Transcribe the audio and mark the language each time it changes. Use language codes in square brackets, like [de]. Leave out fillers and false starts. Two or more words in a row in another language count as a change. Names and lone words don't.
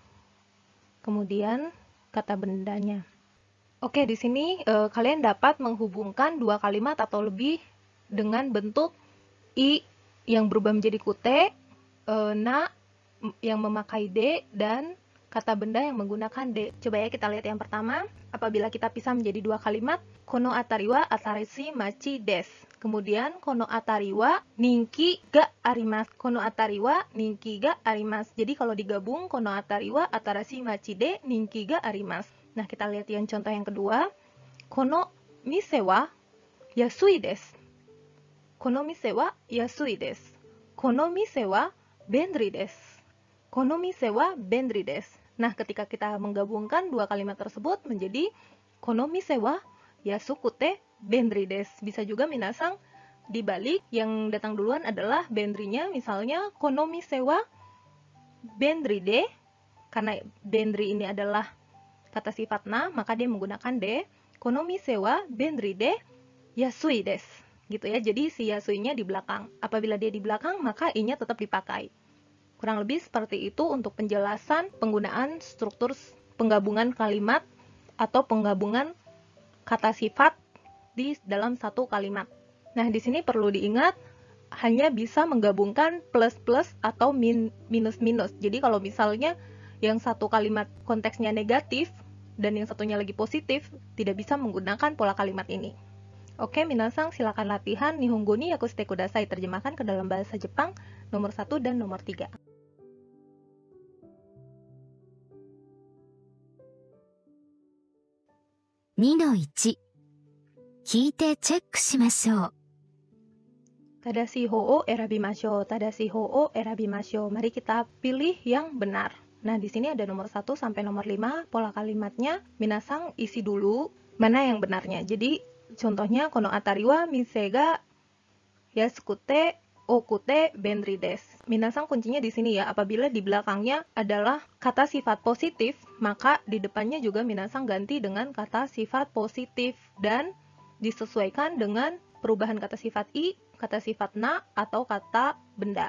[id] Kemudian kata bendanya. Oke, di sini kalian dapat menghubungkan dua kalimat atau lebih dengan bentuk i yang berubah menjadi kute, na yang memakai de, dan kata benda yang menggunakan de. Coba ya kita lihat yang pertama. Apabila kita pisah menjadi dua kalimat, [ja] この辺りは新しい町です. Kemudian この辺りは人気があります. この辺りは人気があります. [id] Jadi kalau digabung, [ja] この辺りは新しい町で人気があります. [id] Nah, kita lihat yang contoh yang kedua. [ja] この店は安いです. この店は安いです。この店は便利です. この店は便利です. [id] Nah, ketika kita menggabungkan dua kalimat tersebut menjadi [ja] この店は安くて便利です. [id] Bisa juga minasang dibalik, yang datang duluan adalah benrinya. Misalnya [ja] この店は便利で, [id] karena benri ini adalah kata sifat na, maka dia menggunakan de. [ja] この店は便利で安いです. [id] Gitu ya. Jadi si yasui-nya di belakang. Apabila dia di belakang, maka i-nya tetap dipakai. Kurang lebih seperti itu untuk penjelasan penggunaan struktur penggabungan kalimat atau penggabungan kata sifat di dalam satu kalimat. Nah, di sini perlu diingat hanya bisa menggabungkan plus-plus atau minus-minus. Jadi kalau misalnya yang satu kalimat konteksnya negatif dan yang satunya lagi positif, tidak bisa menggunakan pola kalimat ini. Oke, minasang silakan latihan [ja] 日本語に訳してください, [id] terjemahkan ke dalam bahasa Jepang nomor 1 dan nomor 3. [ja] 2の1、聞いてチェックしましょう。正しいほうを選びましょう、正しいほうを選びましょう. [id] Mari kita pilih yang benar. Nah, di sini ada nomor 1 sampai nomor 5, pola kalimatnya minasang isi dulu mana yang benarnya. Jadi contohnya [ja] この辺りは店が安くて多くて便利です. [id] Minasang kuncinya di sini ya. Apabila di belakangnya adalah kata sifat positif, maka di depannya juga minasang ganti dengan kata sifat positif dan disesuaikan dengan perubahan kata sifat i, kata sifat na, atau kata benda.